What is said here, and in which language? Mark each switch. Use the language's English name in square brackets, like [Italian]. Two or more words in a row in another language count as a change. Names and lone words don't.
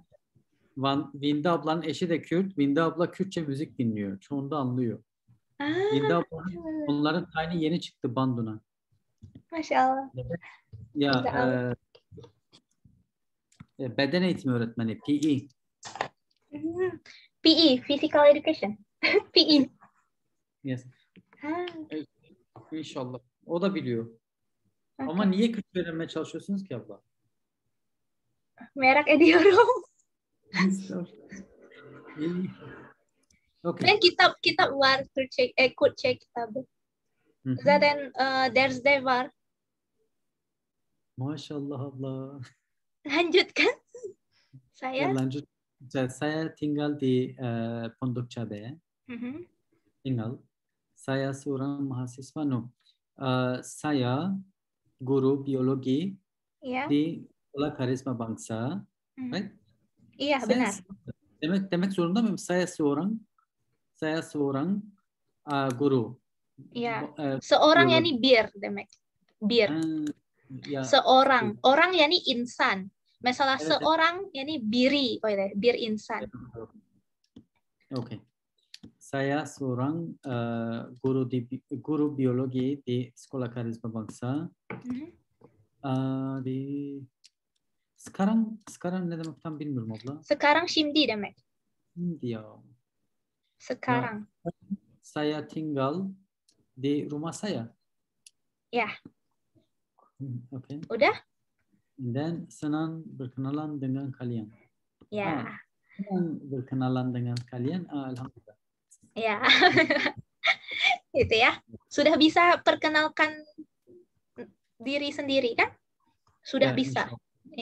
[Turkish] Vinda ablanın eşi de Kürt. Vinda abla Kürtçe müzik dinliyor. Çoğunda anlıyor. Vinda abla onların tayini yeni çıktı Bandun'a. Maşallah. Ya beden eğitimi öğretmeni. PE. [English] PE. Physical Education. PE. Yes. [Turkish] İnşallah. O da biliyor. [English] Okay. [Turkish] Ama niye Kürtçe öğrenmeye çalışıyorsunuz ki abla? Merak ediyorum. [English] Okay. [Turkish] Ben kitap var Kürtçe kitabı. Zaten derste var. Maşallah abla. [Indonesian] Lanjutkan. Saya. Lanjut. Saya tinggal di Pondok Cabe. Tinggal. Saya seorang mahasiswa. Saya guru biologi di Sekolah Karisma Bangsa. [English] Right? [Indonesian] Iya, benar. [Turkish] Demek zorunda mıyım? [Indonesian] Saya seorang guru. [Turkish] Iya. Seorang yani bir demek. Bir. Ya. Seorang. Orang yani insan. Mesela seorang yani biri. Öyle. Bir insan. [English] Okay. [Indonesian] Saya seorang guru biologi di Sekolah Karisma Bangsa. [Turkish] Sekarang ne demek tam bilmiyorum abla. Sekarang şimdi demek. Şimdi ya. [Indonesian] Sekarang. Ya, saya tinggal di rumah saya. Ya. [English] Okay. [Indonesian] Udah? [English] And then [Indonesian] senang berkenalan dengan kalian. Ya. Senang berkenalan dengan kalian. [Arabic] Alhamdulillah. [Turkish] Ya. Gitu ya. [Indonesian] Sudah bisa perkenalkan diri sendiri kan? Sudah Ya, bisa. insya